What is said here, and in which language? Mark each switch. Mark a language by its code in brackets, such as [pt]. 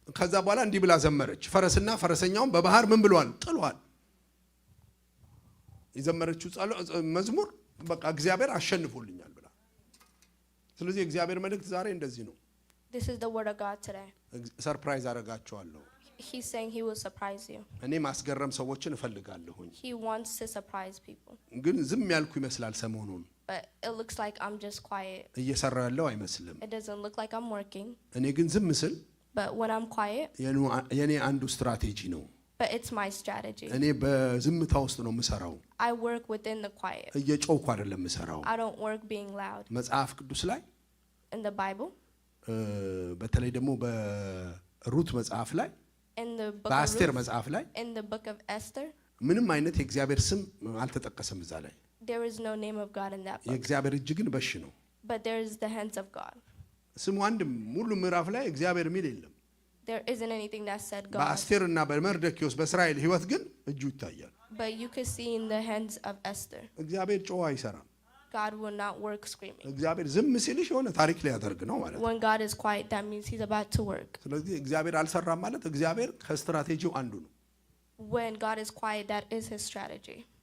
[am] ከዛ በኋላ እንዲህ ብላ ዘመረች። ፈረስና ፈረሰኛውን በባህር ምን ብሏል? ጥሏል። የዘመረችው መዝሙር በቃ እግዚአብሔር አሸንፎልኛል ብላ። ስለዚህ እግዚአብሔር መልእክት ዛሬ እንደዚህ ነው። [en] This is the word of God today. [am] ሰርፕራይዝ አደርጋቸዋለሁ። [en] He's saying he will surprise you. [am] እኔ ማስገረም ሰዎችን እፈልጋለሁኝ። [en] He wants to surprise people. [am] ግን ዝም ያልኩ ይመስላል ሰሞኑን። [en] But it looks like I'm just quiet. [am] እየሰራ ያለው አይመስልም። [en] It doesn't look like I'm working. [am] እኔ ግን ዝም ስል [en] But when I'm quiet, [am] የኔ አንዱ ስትራቴጂ ነው። [en] but it's my strategy. [am] እኔ በዝምታ ውስጥ ነው የምሰራው። [en] I work within the quiet. [am] እየጮኩ አይደለም የምሰራው። [en] I don't work being loud. [am] መጽሐፍ ቅዱስ ላይ [en] In the Bible, [am] በተለይ ደግሞ በሩት መጽሐፍ ላይ [en] in the book [am] በአስቴር [en] of Ruth, [am] መጽሐፍ ላይ [en] in the book of Esther, [am] ምንም አይነት የእግዚአብሔር ስም አልተጠቀሰም እዛ ላይ። [en] there is no name of God in that book. [am] የእግዚአብሔር እጅ ግን በሽ ነው። [en] But there is the hands of God. [am] ስሙ አንድም ሙሉ ምዕራፍ ላይ እግዚአብሔር የሚል የለም። [en] There isn't anything that said God. [am] በአስቴርና በመርዶክዮስ በእስራኤል ሕይወት ግን እጁ ይታያል። [en] But you could see in the hands of Esther, [am] እግዚአብሔር ጮኸ አይሰራም። [en] God will not work screaming. [am] እግዚአብሔር ዝም ሲልሽ የሆነ ታሪክ ሊያደርግ ነው ማለት ነው። [en] When God is quiet, that means he's about to work. [am] ስለዚህ እግዚአብሔር አልሰራም ማለት እግዚአብሔር ከስትራቴጂው አንዱ ነው። [en] When God is quiet, that is his strategy.